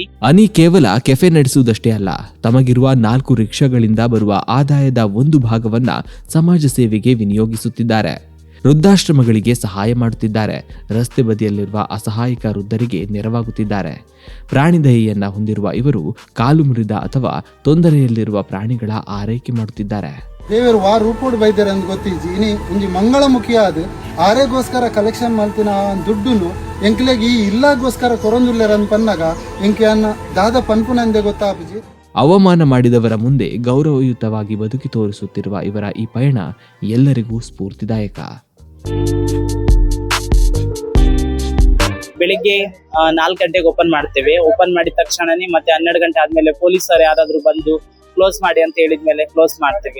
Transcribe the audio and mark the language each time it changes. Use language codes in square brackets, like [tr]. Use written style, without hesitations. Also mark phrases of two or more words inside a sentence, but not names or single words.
[kn] ಅನಿ ಕೇವಲ ಕೆಫೆ ನಡೆಸುವುದಷ್ಟೇ ಅಲ್ಲ, ತಮಗಿರುವ 4 ರಿಕ್ಷಾಗಳಿಂದ ಬರುವ ಆದಾಯದ ಒಂದು ಭಾಗವನ್ನ ಸಮಾಜ ಸೇವೆಗೆ ವಿನಿಯೋಗಿಸುತ್ತಿದ್ದಾರೆ. ವೃದ್ಧಾಶ್ರಮಗಳಿಗೆ ಸಹಾಯ ಮಾಡುತ್ತಿದ್ದಾರೆ. ರಸ್ತೆ ಬದಿಯಲ್ಲಿರುವ ಅಸಹಾಯಕ ವೃದ್ಧರಿಗೆ ನೆರವಾಗುತ್ತಿದ್ದಾರೆ. ಪ್ರಾಣಿ ದಯೆಯನ್ನ ಹೊಂದಿರುವ ಇವರು ಕಾಲು ಮುರಿದ ಅಥವಾ ತೊಂದರೆಯಲ್ಲಿರುವ ಪ್ರಾಣಿಗಳ ಆರೈಕೆ ಮಾಡುತ್ತಿದ್ದಾರೆ. [tcy] ದೇವರು ವಾ ರೂಪೋಡು ಬೈದಾರೆ ಅಂತ ಗೊತ್ತಿಜ್ಜಿ ಇನಿ ಒಂಜಿ ಮಂಗಳಮುಖಿ ಆದ್ ಆರೆಗೋಸ್ಕರ ಕಲೆಕ್ಷನ್ ಮಾಡ್ತಿನ ದುಡ್ಡುನು ಎಂಕ್ಲೆಗೆ ಈ ಇಲ್ಲಾಗೋಸ್ಕರ ಕೊರೊಂದುಲ್ಲೆರ ಅಂತ ಪನ್ನಾಗ ಎಂಕೆ ಅನ್ನ ದಾದ ಪನ್ಪುನಂದೆ ಗೊತ್ತಾಪುಜಿ. [kn] ಅವಮಾನ ಮಾಡಿದವರ ಮುಂದೆ ಗೌರವಯುತವಾಗಿ ಬದುಕಿ ತೋರಿಸುತ್ತಿರುವ ಇವರ ಈ ಪಯಣ ಎಲ್ಲರಿಗೂ ಸ್ಫೂರ್ತಿದಾಯಕ. ಬೆಳಿಗ್ಗೆ 4 ಗಂಟೆಗೆ ಓಪನ್ ಮಾಡ್ತೇವೆ. ಓಪನ್ ಮಾಡಿದ ತಕ್ಷಣನೇ ಮತ್ತೆ 12 ಗಂಟೆ ಆದ್ಮೇಲೆ ಪೊಲೀಸರು ಯಾರಾದ್ರೂ ಬಂದು ಕ್ಲೋಸ್ ಮಾಡಿ ಅಂತ ಹೇಳಿದ್ಮೇಲೆ ಕ್ಲೋಸ್ ಮಾಡ್ತೇವೆ.